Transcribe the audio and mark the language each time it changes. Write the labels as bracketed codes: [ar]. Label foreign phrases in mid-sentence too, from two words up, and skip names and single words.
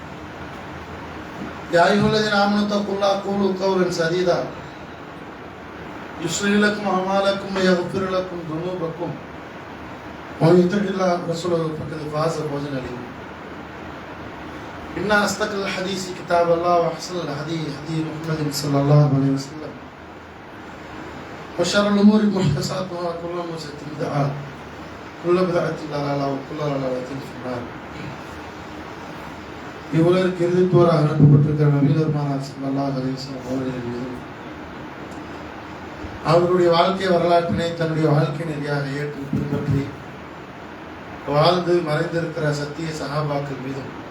[ar] يا أيها الذين آمنوا اتقوا الله قولوا قولا سديدا يصلح لكم أعمالكم ويغفر لكم ذنوبكم ومن يطع الله ورسوله فقد فاز فوزا عظيما. إن أصدق الحديث كتاب الله وأحسن الهدي هدي محمد صلى الله عليه وسلم وشر الأمور محدثاتها وكل محدثة بدعة كل بدعة ضلالة وكل ضلالة في النار. [ta] இவ்வுலகிற்கு எழுதித்தோராக அனுப்பப்பட்டிருக்கிற நபிகள் [ar] صلى الله عليه وسلم [ta] அவர்களின் மீதும் அவர்களுடைய வாழ்க்கை வரலாற்றினை தன்னுடைய வாழ்க்கை நெறியாக ஏற்று பின்பற்றி வாழ்ந்து மறைந்திருக்கிற சத்திய சஹாபாக்கள் மீதும்